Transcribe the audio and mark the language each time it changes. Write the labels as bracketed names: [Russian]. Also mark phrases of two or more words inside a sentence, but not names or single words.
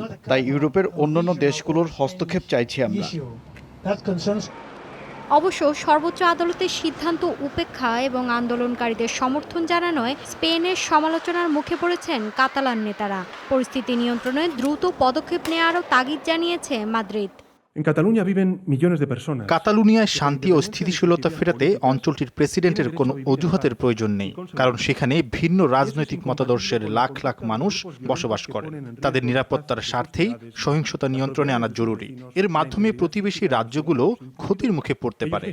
[Bangla] তাই ইউরোপের অন্যান্য দেশগুলোর হস্তক্ষেপ চাইছি আমরা। অবশ্য সর্বোচ্চ আদালতের সিদ্ধান্ত উপেক্ষা এবং আন্দোলনকারীদের সমর্থন জানানোয় স্পেনের সমালোচনার মুখে পড়েছেন কাতালান নেতারা। পরিস্থিতি নিয়ন্ত্রণে দ্রুত পদক্ষেপ নেওয়ারও তাগিদ জানিয়েছে মাদ্রিদ। [Spanish] En Cataluña viven millones de personas. [Bangla] কাতালুনিয়ায় শান্তি ও স্থিতিশীলতা ফেরাতে অঞ্চলটির প্রেসিডেন্টের কোনো অজুহাতের প্রয়োজন নেই, কারণ সেখানে ভিন্ন রাজনৈতিক মতাদর্শের লাখ লাখ মানুষ বসবাস করেন। তাদের নিরাপত্তার স্বার্থেই সহিংসতা নিয়ন্ত্রণে আনা জরুরি। এর মাধ্যমে প্রতিবেশী রাজ্যগুলো ক্ষতির মুখে পড়তে পারে।